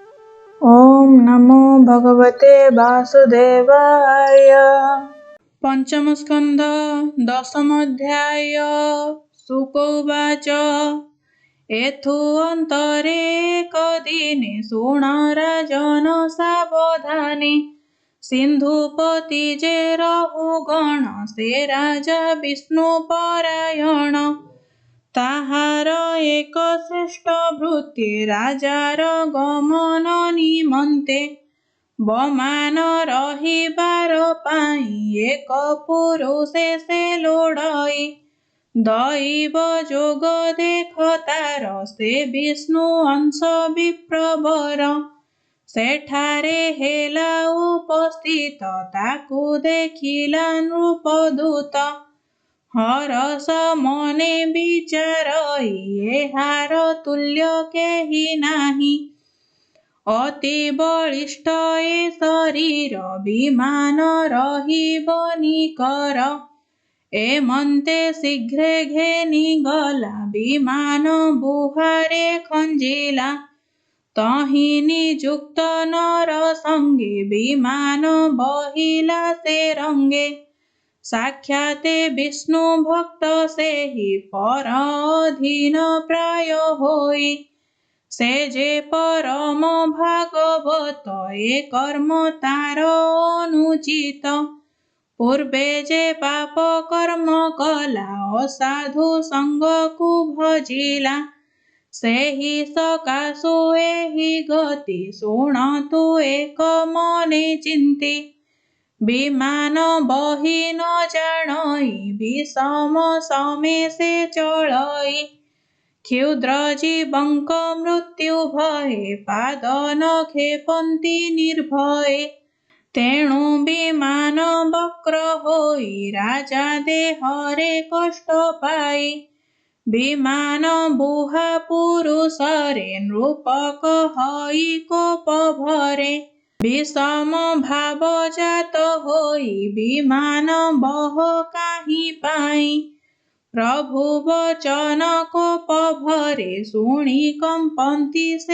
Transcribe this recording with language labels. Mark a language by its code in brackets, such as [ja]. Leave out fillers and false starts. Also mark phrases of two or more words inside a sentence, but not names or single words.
[sa] ॐ नमो भगवते वासुदेवाय। [or] ପଞ୍ଚମ ସ୍କନ୍ଦ ଦଶମ ଅଧ୍ୟାୟ। [sa] शुक उवाच [or] ଏଥୁ ଅନ୍ତରେ କଦିନେ ଶୁଣ ରାଜନ ସାବଧାନେ ସିନ୍ଧୁପତି ଯେ ରହୁଗଣ ସେ ରାଜା ବିଷ୍ଣୁ ପରାୟଣ ତାହାର ଏକ ଶ୍ରେଷ୍ଠ ଭୃତ୍ୟ ରାଜାର ଗମନ ନିମନ୍ତେ ବମାନ ରହିବାର ପାଇ ଏକ ପୁରୁଷେ ସେ ଲୋଡ଼ଇ ଦୈବ ଯୋଗ ଦେଖ ତାର ସେ ବିଷ୍ଣୁ ଅଂଶ ବିପ୍ରବର ସେଠାରେ ହେଲା ଉପସ୍ଥିତ ତାକୁ ଦେଖିଲା ନୃପଦୂତ ହରସ ମନେ ବିଚାରଇ ଏହାର ତୁଲ୍ୟ କେହି ନାହି ଅତି ବଳିଷ୍ଠ ଏ ଶରୀର ବିମାନ ରହିବ ନିକର ଏମନ୍ତେ ଶୀଘ୍ରେ ଘେନି ଗଲା ବିମାନ ବୁହାରେ ଖଞ୍ଜିଲା ତହି ନିଯୁକ୍ତ ନର ସଙ୍ଗେ ବିମାନ ବହିଲା ସେ ରଙ୍ଗେ ସାକ୍ଷାତେ ବିଷ୍ଣୁ ଭକ୍ତ ସେ ହି ପର ଅଧୀନ ପ୍ରାୟ ହୋଇ ସେ ଯେ ପରମ ଭାଗବତ ଏ କର୍ମ ତାର ଅନୁଚିତ ପୂର୍ବେ ଯେ ପାପ କର୍ମ କଲା ଅସାଧୁ ସଙ୍ଗ କୋ ଭଜିଲା ସେ ହି ସକାଶୁ ଏହି ଗତି ଶୁଣତୁ ଏକ ମନେ ଚିନ୍ତି ବିମାନ ବହି ନ ଜାଣଇ ବିଷମ ସମେ ସେ ଚଳଇ କ୍ଷୁଦ୍ର ଜୀବଙ୍କ ମୃତ୍ୟୁ ଭୟେ ପାଦ ନ ଖେପନ୍ତି ନିର୍ଭୟେ ତେଣୁ ବିମାନ ବକ୍ର ହୋଇ ରାଜା ଦେହରେ କଷ୍ଟ ପାଇ ବିମାନ ବୁହା ପୁରୁଷରେ ନୃପ କହଇ କୋପ ଭରେ ବିଷମ ଭାବ ଜାତ ହୋଇ ବିମାନ ବହ କାହି ପାଇ ପ୍ରଭୁ ବଚନ କୋପ ଭରେ ଶୁଣି କମ୍ପନ୍ତି ସେ